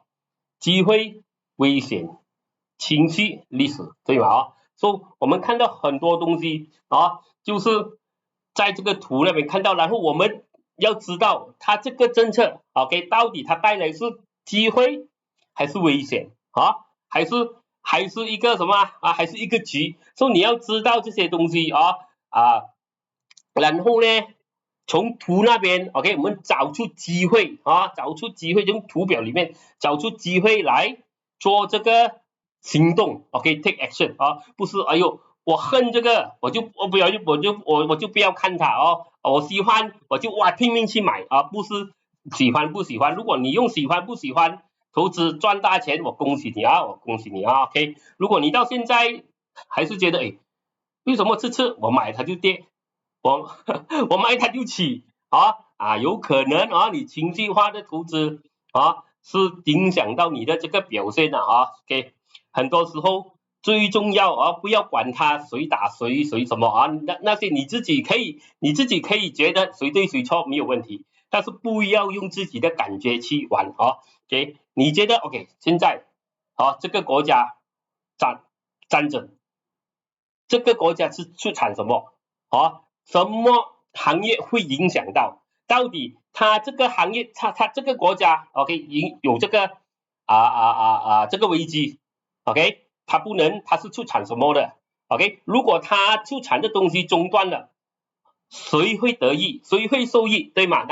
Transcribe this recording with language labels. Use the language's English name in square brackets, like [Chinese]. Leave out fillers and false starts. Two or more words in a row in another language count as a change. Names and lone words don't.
[Chinese] 機會、危險、情緒、歷史，對吧所以我們看到很多東西就是在這個圖那邊看到，然後我們要知道它這個政策 OK 到底它帶來是機會還是危險還是一個什麼還是一個局，所以你要知道這些東西然後呢從圖那邊 OK 我們找出機會從圖表裡面找出機會來做這個行動 OK [English] take action [Chinese] 不是哎呦我恨這個我就不要看它我喜歡我就拼命去買不是喜歡不喜歡，如果你用喜歡不喜歡投資賺大錢，我恭喜你 OK， 如果你到現在還是覺得為什麼這次我買它就跌我買它就起有可能你情緒化的投資是影響到你的這個表現OK， 很多時候最重要不要管他誰打誰什麼那些你自己可以覺得誰對誰錯沒有問題，但是不要用自己的感覺去玩OK， 你覺得 OK 現在這個國家戰爭，這個國家是出產什麼什麼行業會影響到底它這個行業它這個國家 OK 有這個這個危機 OK， 它是出產什麼的 OK， 如果它出產的東西中斷了，誰會得益？誰會受益？對嗎？